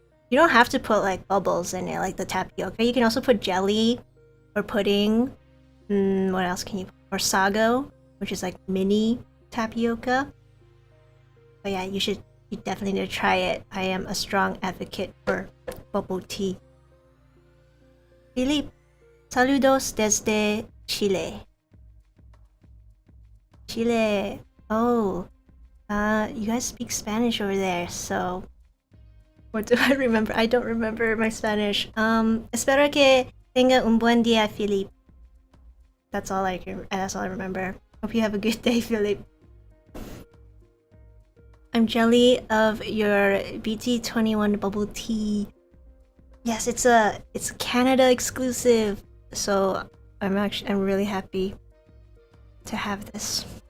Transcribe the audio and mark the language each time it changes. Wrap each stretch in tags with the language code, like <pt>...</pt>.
<en>You don't have to put like bubbles in it like the tapioca. You can also put jelly or pudding. What else can you put? Or sago, which is like mini tapioca. But yeah, you definitely need to try it. I am a strong advocate for bubble tea.</en> <es>Philip, saludos desde Chile.</es> <en>Chile. Oh, you guys speak Spanish over there, so what do I remember? I don't remember my Spanish.</en> <es>Espero que tenga un buen día, Philip.</es> <en>That's all I remember. Hope you have a good day, Philip. I'm jelly of your BT21 bubble tea. Yes, it's Canada exclusive, so I'm really happy to have this.</en>